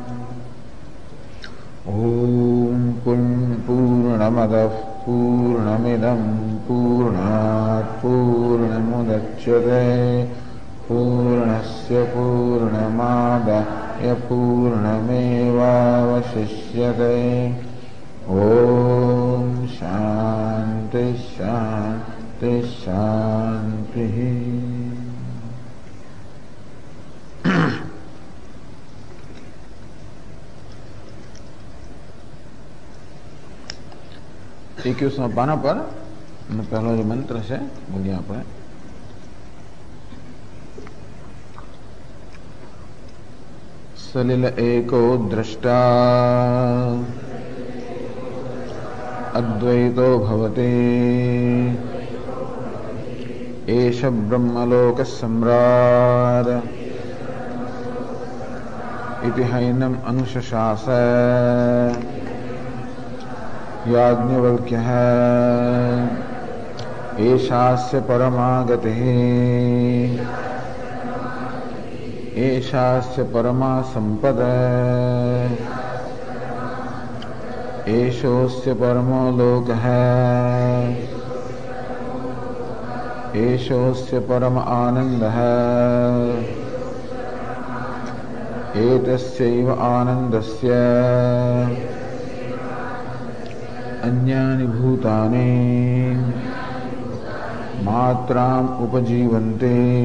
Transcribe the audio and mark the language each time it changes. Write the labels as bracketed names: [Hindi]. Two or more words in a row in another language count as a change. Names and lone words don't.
[Sanskrit] ॐ पूर्णमदः पूर्णमिदं पूर्णात् पूर्णमुदच्यते पूर्णस्य पूर्णमादाय पूर्णमेवावशिष्यते। ॐ शान्ति शान्ति शान्तिः। [Gujarati] એકવીસમા પાના પર પહેલો જે મંત્ર છે બોલીએ આપણે। [Sanskrit] સલિલ એકો દ્રષ્ટા અદ્વૈતો ભવતિ એષ બ્રહ્મલોક સમ્રાટ ઇતિ હૈનમ અનુશશાસ याज्ञवल्क्यः। एषास्य परमा गतिः एषास्य परमा सम्पद एषोऽस्य परमो लोकः एषोऽस्य परम आनन्दः एतस्यैव आनन्दस्य अन्यानि भूतानि मात्राम् उपजीवन्ते।